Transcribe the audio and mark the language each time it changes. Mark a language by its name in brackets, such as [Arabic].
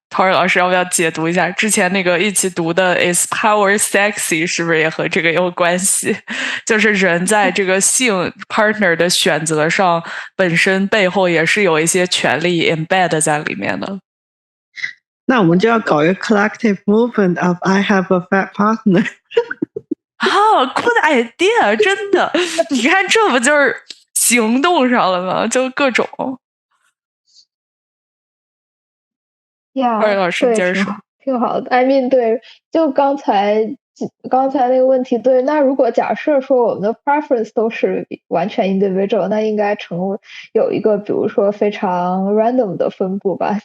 [Chinese] 陶瑞老师要不要解读一下之前那个一起读的 Is Power Sexy 是不是也和这个有关系？就是人在这个性 partner 的选择上，本身背后也是有一些权利 embed 在里面的。那我们就要搞一个 [English] collective movement of I have a fat partner。 good idea， [Chinese] 真的，你看这不就是行动上了吗？就各种。呀，老师接着说，挺好的。 [English] I mean， [Chinese] 对，就刚才那个问题，对，那如果假设说我们的 preference 都是完全 individual， 那应该有一个比如说非常 random 的分布吧。